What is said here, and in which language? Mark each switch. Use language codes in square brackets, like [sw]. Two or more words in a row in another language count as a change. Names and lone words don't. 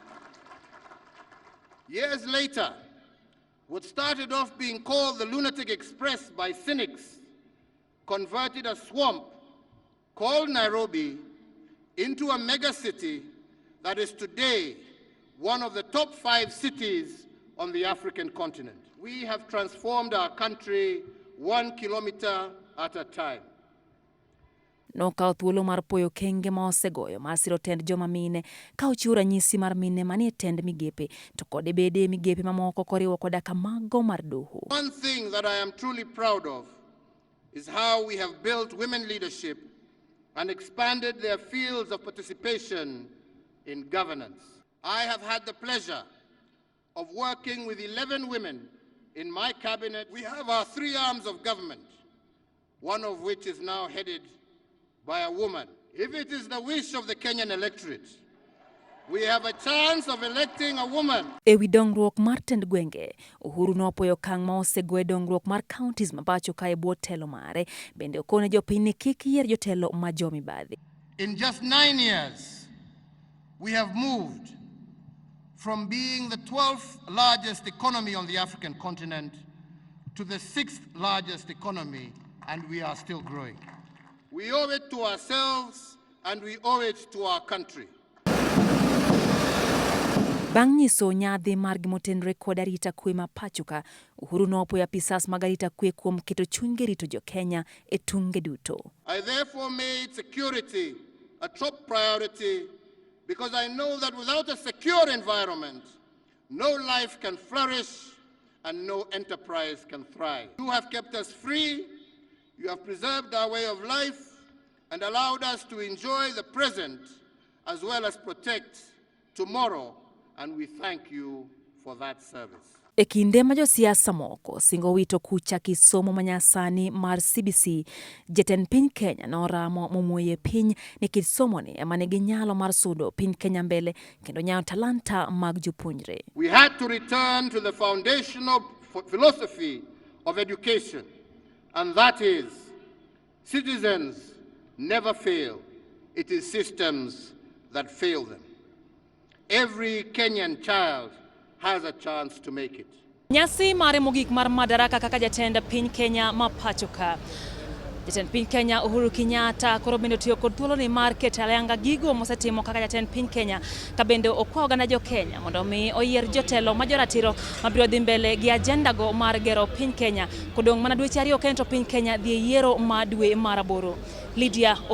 [en] Years later, what started off being called the Lunatic Express by cynics converted a swamp called Nairobi into a megacity that is today one of the top 5 cities on the African continent. We have transformed our country 1 kilometer at a time. [luo] Nokawo thuolo mar poyo kenge ma osegoyo mar siro tend joma mine ka ochiwo ranyisi mar mine manie tend migepe to kod bede migepe mamoko koriwo koda kamago mar doho. [en] One thing that I am truly proud of is how we have built women leadership and expanded their fields of participation in governance. I have had the pleasure of working with 11 women in my cabinet. We have our 3 arms of government, one of which is now headed by a woman. If it is the wish of the Kenyan electorate, we have a chance of electing a woman. [luo] Ewi dongruok mar tend gwenge, Uhuru nopuoyo okang' ma osego e dongruok mar counties ma pacho ka e bwo telo mare, bende okone jopiny ni kik yier jotelo ma jomibadhi. [en] In just 9 years, we have moved from being the 12th largest economy on the African continent to the 6th largest economy, and we are still growing. We owe it to ourselves and we owe it to our country. [luo] Bang' nyiso nyadhi mar gimotenre kod arita kwe ma pachoka, Uhuru nopuoyo apisas mag arita kwe kuom keto chunygi rito jo Kenya e tunge duto. [en] I therefore made security a top priority because I know that without a secure environment, no life can flourish and no enterprise can thrive. You have kept us free, you have preserved our way of life and allowed us to enjoy the present as well as protect tomorrow, and we thank you for that service. [luo] E kinde ma josiasa moko singo wito kucha kisomo manyasani mar CBC, jatend piny Kenya noramo momuoye piny ni kisomo ni ema nigi nyalo mar sudo piny Kenya mbele kendo nyayo talanta mag jopuonjre. [en] We had to return to the foundational philosophy of education, and that is citizens never fail. It is systems that fail them. Every Kenyan child has a chance to make it. [luo] Nyasi mare mogik mar madaraka kaka jatend piny Kenya ma pachoka. Jatend piny Kenya Uhuru Kenyatta koro bende tiyo kod thuolo ni mar keto ayanga gigo mosetimo kaka jatend piny Kenya ka bende okwayo oganda jo Kenya mondo mi oyier jotelo ma joratiro mabiro dhi mbele gi ajenda go mar gero piny Kenya kodong' mana dweche 2 kendo piny Kenya dhi yiero ma dwe mar 8.